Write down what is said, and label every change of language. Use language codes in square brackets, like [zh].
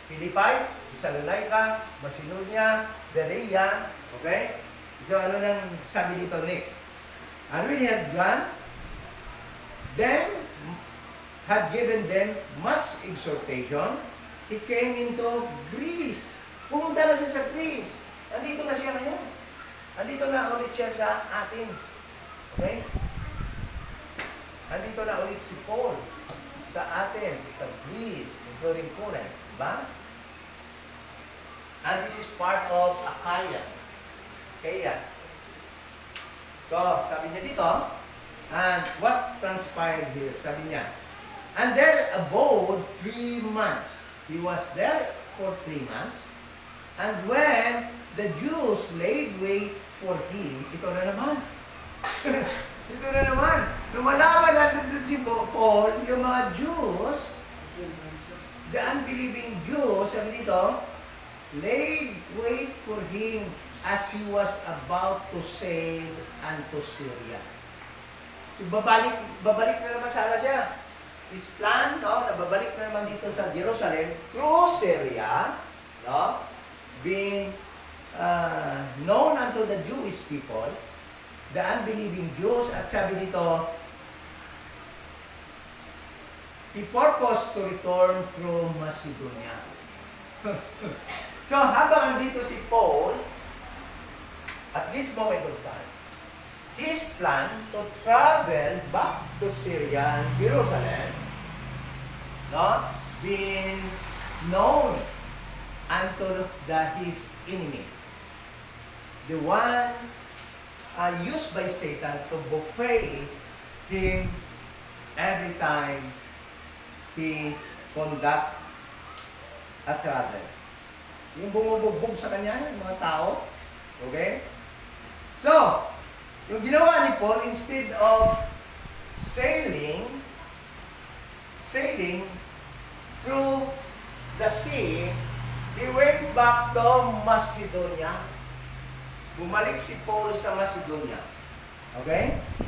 [en] Philippi, Thessalonica, Macedonia, Berea. Okay? [tl] So ano lang sabi dito next? [en] And when he had gone, then had given them much exhortation, he came into Greece. [tl] Pumunta na siya sa Greece. Andito na siya ngayon. Andito na ulit siya sa Athens. Okay? Andito na ulit si Paul sa Athens, sa Greece, including Corinth. Diba? [en] And this is part of Achaia. Kaya. So, [tl] sabi niya dito, [en] and what transpired here? [tl] Sabi niya, [en] and there abode 3 months. He was there for 3 months. And when the Jews laid wait for him, [tl] ito na naman. Ito na naman. Lumalaman natin si Paul, yung mga Jews, [en] the unbelieving Jews, [tl] sabi dito, [en] laid wait for him as he was about to sail unto Syria. [tl] So, babalik na naman sana siya. [en] His plan, no, [tl] na babalik na naman dito sa Jerusalem [en] through Syria, no, being known unto the Jewish people, the unbelieving Jews, [tl] at sabi dito, [en] he purposed to return through Macedonia. So, [tl] habang andito si Paul, [en] at this moment of time, his plan to travel back to Syria and Jerusalem, no, being known unto his enemy. The one used by Satan to buffet him every time he conduct a travel. [tl] Yung bumubugbog sa kanya, yung mga tao. [en] Okay? So, [tl] yung ginawa ni Paul, [en] instead of sailing through the sea, he went back to Macedonia. [tl] Bumalik si Paul sa Macedonia. Okay?